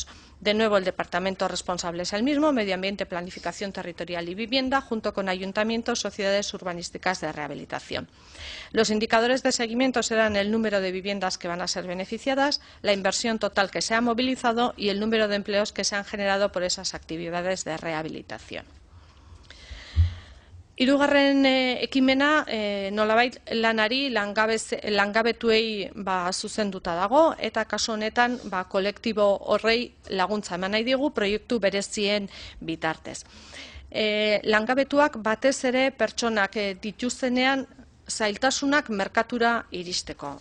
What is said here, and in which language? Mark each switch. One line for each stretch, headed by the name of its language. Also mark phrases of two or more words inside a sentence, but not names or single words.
Spanish: De nuevo, el departamento responsable es el mismo, Medio Ambiente, Planificación Territorial y Vivienda, junto con ayuntamientos, sociedades urbanísticas de rehabilitación. Los indicadores de seguimiento serán el número de viviendas que van a ser beneficiadas, la inversión total que se ha movilizado y el número de empleos que se han generado por esas actividades de rehabilitación.
Basque: Hirugarren ekimena, nolabait lanari, langabetuei zuzenduta dago, eta kasu honetan kolektibo horrei laguntza eman nahi digu proiektu berezien bitartez. Langabetuak batez ere pertsonak dituztenean zailtasunak merkatura iristeko.